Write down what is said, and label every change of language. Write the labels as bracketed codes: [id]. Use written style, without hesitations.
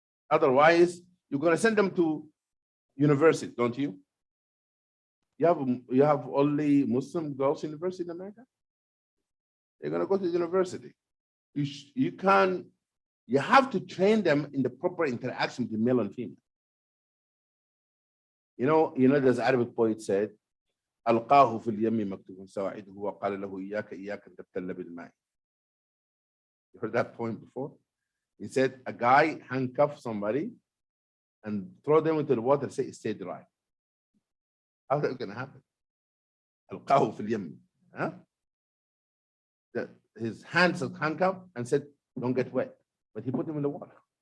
[en] Otherwise, you're going to send them to university, don't you? You have only Muslim girls university in America? They're going to go to university. You have to train them in the proper interaction between male and female. You know, there's an Arabic poet said, [ar] ألقاه في اليم مكتوب سواعده وقال له إياك إياك أن تبتل بالماء. [en] You heard that point before? He said a guy handcuffed somebody and throw them into the water and say, stay dry. How's that going to happen? [ar] ألقاه في اليم. Huh? [en] His hands are handcuffed and said, don't get wet. But he put him in the water.